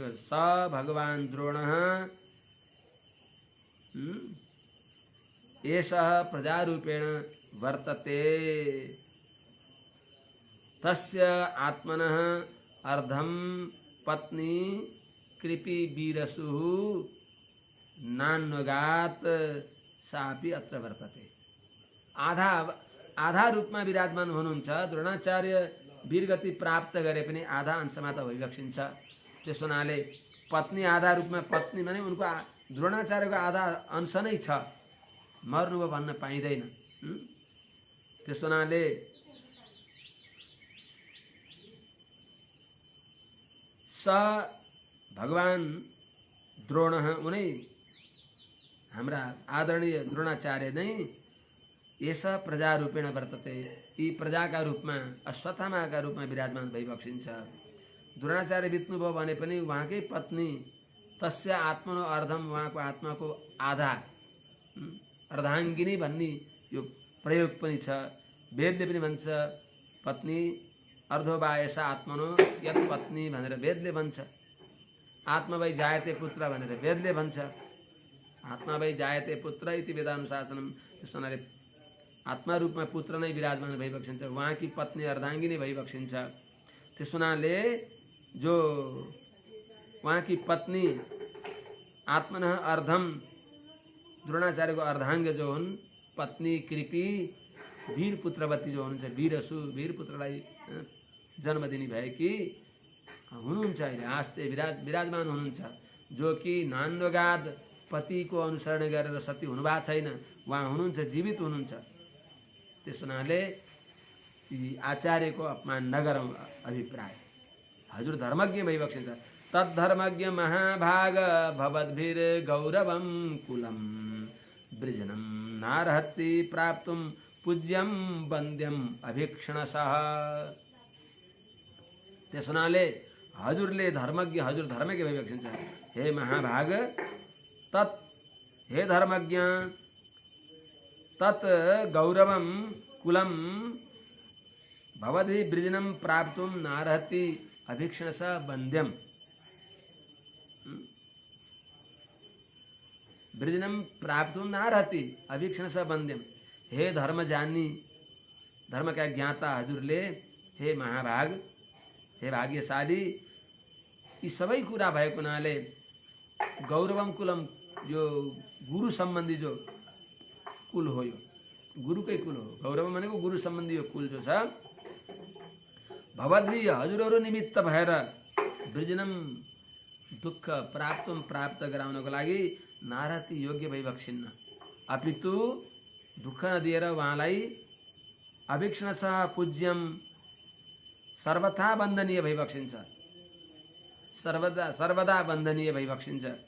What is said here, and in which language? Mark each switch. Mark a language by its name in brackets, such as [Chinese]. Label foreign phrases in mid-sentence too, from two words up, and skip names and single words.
[Sanskrit] स भगवान् द्रोणः एषः प्रजा रूपेण वर्तते। तस्य आत्मनः अर्धं पत्नी कृपि वीरसुः नान्वगात सापि अत्र वर्तते। [Nepali] आधा रूपमा विराजमान हुनुहुन्छ। द्रोणाचार्य वीरगति प्राप्त गरे पनि आधा अंशमा त भइबक्सिन्छ। त्यस हुनाले पत्नी आधा रूपमा, पत्नी भने उनको द्रोणाचार्यको आधा अंश नै छ, मर्नुभयो भन्न पाइँदैन। त्यस हुनाले [Sanskrit] स भगवान् द्रोणः, [Nepali] उनै हाम्रा आदरणीय द्रोणाचार्य नै यस [Sanskrit] प्रजा रूपेण वर्तते, [Nepali] यी प्रजाका रूपमा अश्वत्थामाका रूपमा विराजमान भइबक्सिन्छ। द्रोणाचार्य बित्नुभयो भने पनि उहाँकै पत्नी [Sanskrit] तस्य आत्मनो अर्धम, [Nepali] उहाँको आत्माको आधा, अर्धाङ्गिनी भन्ने यो प्रयोग पनि छ। वेदले पनि भन्छ [Sanskrit] पत्नी अर्धो वा एषा आत्मनो यत् पत्नी [Nepali] भनेर वेदले भन्छ। [Sanskrit] आत्मा वै जायते पुत्र [Nepali] भनेर वेदले भन्छ। आत्मा वै जायते पुत्र इति वेदानुशासनम। त्यस हुनाले आत्मा रूपमा पुत्र नै विराजमान भइबक्सिन्छ। उहाँकी पत्नी अर्धाङ्गिनी भइबक्सिन्छ। त्यस हुनाले जो उहाँकी पत्नी [Sanskrit] आत्मनः अर्धम, [Nepali] द्रोणाचार्यको अर्धाङ्ग जो हुन् पत्नी कृपि वीर पुत्रवती जो हुनुहुन्छ, वीरसु, वीर पुत्रलाई जन्म दिने भएकी हुनुहुन्छ। अहिले आस्ते विराजमान हुनुहुन्छ। जो कि नान्वगाद पतिको अनुसरण गरेर सती हुनुभएको छैन, उहाँ हुनुहुन्छ, जीवित हुनुहुन्छ। त्यस हुनाले आचार्यको अपमान नगरौँ अभिप्राय। हजुर धर्मज्ञ भइबक्सिन्छ। [Sanskrit] तद्धर्मज्ञ महाभाग भवद्भिर गौरवं कुलम वृजनं नारहति प्राप्तुं पूज्यं वन्द्यं अभीक्षणसः। [Nepali] त्यस हुनाले हजुरले धर्मज्ञ, हजुर धर्मज्ञ भइबक्सिन्छ। [Sanskrit] हे महाभाग, तत्, हे धर्मज्ञ, तत् गौरवं कुलम भवद्भिः वृजनं प्राप्तुं नारहति अभीक्षणसः वन्द्यं। वृजनं प्राप्तुं नारहति अभीक्षणसः वन्द्यं। [Nepali] हे धर्म जानी, धर्म का ज्ञाता हजुरले, हे महाभाग, हे भाग्यशाली, यी सबै कुरा भएको हुनाले [Sanskrit] गौरवम कुलम, [Nepali] यो गुरु सम्बन्धी जो कुल हो, यो गुरुकै कुल हो। गौरव भनेको गुरु सम्बन्धी यो कुल जो छ, भवद्भिः हजुरहरू निमित्त भएर वृजनम दुःख प्राप्त गराउनको लागि नारती योग्य भइबक्सिन्न, अपितु दुःख नदिएर उहाँलाई [Sanskrit] अभिक्षणस पूज्यम [Nepali] सर्वथा वन्दनीय भइबक्सिन्छ, सर्वदा वन्दनीय भइबक्सिन्छ।